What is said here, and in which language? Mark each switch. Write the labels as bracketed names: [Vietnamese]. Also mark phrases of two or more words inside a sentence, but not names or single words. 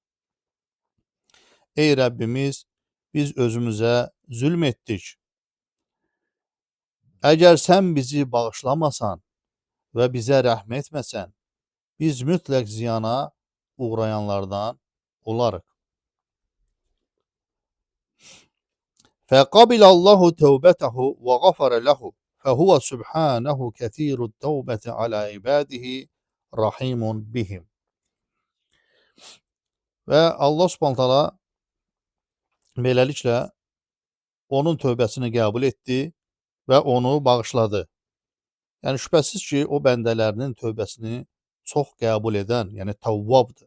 [Azerbaijani] Ey Rəbbimiz, biz özümüzə zülm etdik. Əgər sən bizi bağışlamasan və bizə rəhm etməsən, biz mütləq ziyana uğrayanlardan olarıq. [Arabic] فَقَبِلَ اللَّهُ تَوْبَتَهُ وَغَفَرَ لَهُ فَهُوَ سُبْحَانَهُ كَثِيرُ التَّوْبَةِ عَلَى عِبَادِهِ رَحِيمٌ بِهِمْ. [Azerbaijani] Və Allah [Arabic] سبحانه تعالى [Azerbaijani] beləliklə onun tövbəsini qəbul etdi və onu bağışladı. Yəni şübhəsiz ki, o bəndələrinin tövbəsini çox qəbul edən, yəni Tavvabdır.